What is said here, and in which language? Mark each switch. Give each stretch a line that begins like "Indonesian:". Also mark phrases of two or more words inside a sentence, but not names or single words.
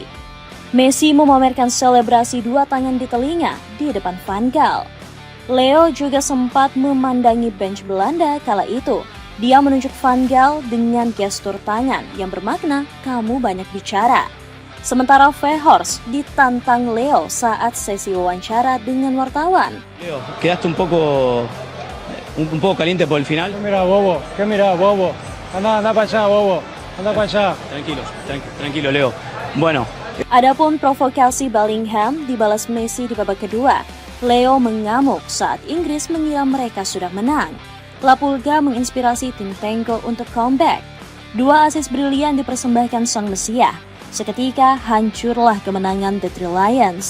Indonesian: Messi memamerkan selebrasi dua tangan di telinga di depan Van Gaal. Leo juga sempat memandangi bench Belanda kala itu. Dia menunjuk Van Gaal dengan gestur tangan yang bermakna kamu banyak bicara. Sementara Verhorst ditantang Leo saat sesi wawancara dengan wartawan.
Spanish: Leo, quedaste un poco caliente por el final. ¿Qué mira, bobo? Anda para allá, bobo. Anda para allá. Tranquilo, Leo. Bueno.
Indonesian: Adapun provokasi Bellingham dibalas Messi di babak kedua. Leo mengamuk saat Inggris mengira mereka sudah menang. La Pulga menginspirasi tim Tengo untuk comeback. Dua asis brilian dipersembahkan sang Mesiah. Seketika hancurlah kemenangan The Three Lions.